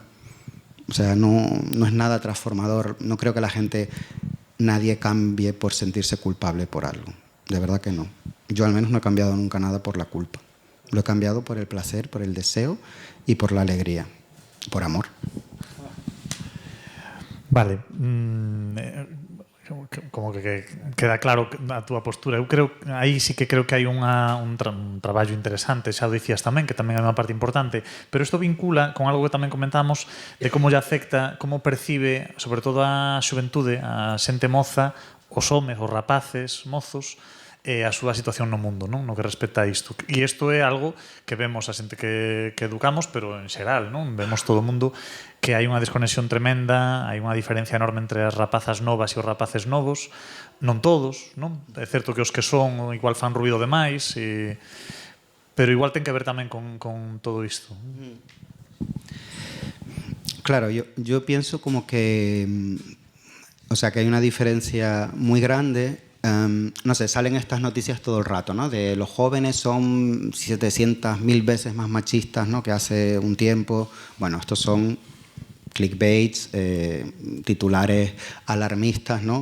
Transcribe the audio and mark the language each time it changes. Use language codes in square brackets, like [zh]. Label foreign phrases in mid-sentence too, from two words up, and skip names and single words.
[es] O sea, no es nada transformador. No creo que nadie cambie por sentirse culpable por algo. De verdad que no. Yo al menos no he cambiado nunca nada por la culpa. Lo he cambiado por el placer, por el deseo y por la alegría, por amor. [gl] Vale. Como que queda claro a túa postura. Eu creo, aí sí que creo que hai un traballo interesante, xa o dicías tamén, que tamén é unha parte importante, pero isto vincula con algo que tamén comentamos de como lle afecta, como percibe, sobre todo a xuventude, a xente moza, os homes, os rapaces, mozos, a súa situación no mundo, non? No que respecta a isto. E isto é algo que vemos a xente que educamos, pero en xeral, non? Vemos todo o mundo que hai unha desconexión tremenda, hai unha diferencia enorme entre as rapazas novas e os rapaces novos, non todos, non? É certo que os que son igual fan ruido demais, pero igual ten que ver tamén con todo isto. Claro, [es] yo pienso como que, o sea, que hay una diferencia muy grande. No sé, salen estas noticias todo el rato, ¿no? De los jóvenes son 700.000 veces más machistas, ¿no?, que hace un tiempo. Bueno, estos son clickbaits, titulares alarmistas, ¿no?